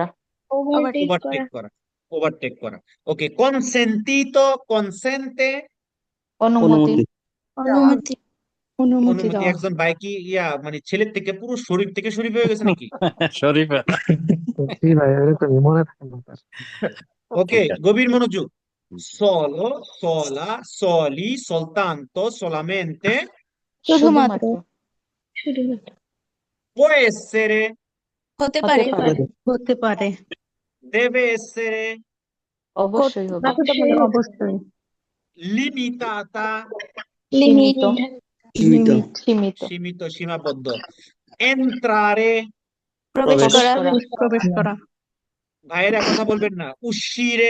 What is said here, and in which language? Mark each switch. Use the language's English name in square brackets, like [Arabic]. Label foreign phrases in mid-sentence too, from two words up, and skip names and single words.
[Bangla] ওভারটেক করা, ওভারটেক করা। ওকে, [Italian] consentito, consente, [Bangla] অনুমতি অনুমতি অনুমতি। একজন বাইকি মানে ছেলের থেকে পুরো শরীর থেকে শরীর হয়ে গেছে নাকি? শরীফা জি ভাই এরকমই মনে থাকে না তার। ওকে, ঠিক আছে। গভীর মনোযোগ। [Italian] solo, sola, soli, soltanto, solamente, [Bangla] শুধুমাত্র [Italian] può essere, [Bangla] হতে হতে পারে পারে হতে পারে [Italian] deve essere, [Bangla] অবশ্যই হবে অবশ্যই [Italian] limitata, [Bangla] সীমিত সীমিত সীমিত, সীমাবদ্ধ। entrare, প্রবেশ করা প্রবেশ করা ভাইয়েরা কথা বলবেন না। uscire,